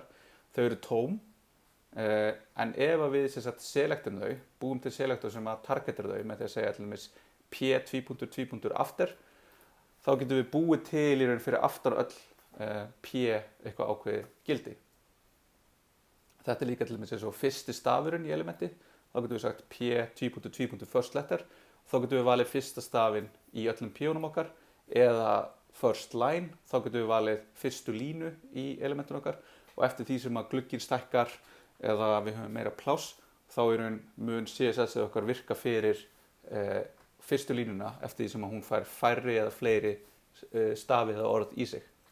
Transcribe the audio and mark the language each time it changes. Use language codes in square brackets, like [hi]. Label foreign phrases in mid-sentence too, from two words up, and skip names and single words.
[is] Þau eru tóm, en ef við selektum þau, búum til selektor sem að targetar þau með því að segja til dæmis p:2.2. after, þá getum við búið til í raun fyrir aftan öll p eitthvað ákveðið gildi. Þetta líka til dæmis eins og fyrsti stafurinn í elementi, þá getum við sagt p:2.2. [en] first letter, [is] þá getum við valið fyrsta stafinn í öllum p-unum okkar, eða [en] first line, [is] þá getum við valið fyrstu línu í elementun okkar, og eftir því sem að glugginn stækkar eða við höfum meira pláss, þá mun CSS okkar virka fyrir fyrstu línuna eftir því sem að hún fær færri eða fleiri stafi eða orð í sig.